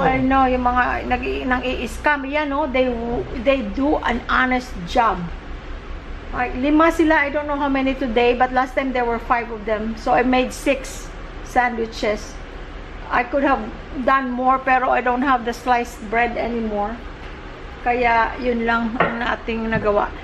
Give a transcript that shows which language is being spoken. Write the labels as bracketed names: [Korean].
[English] I know, [Filipino] yung mga nang-i-scam, yan, no? [English] They do an honest job. [Filipino] 5 sila, [English] I don't know how many today, but last time there were 5 of them. So I made 6 sandwiches. I could have done more, pero I don't have the sliced bread anymore. [Filipino] Kaya yun lang ang ating nagawa.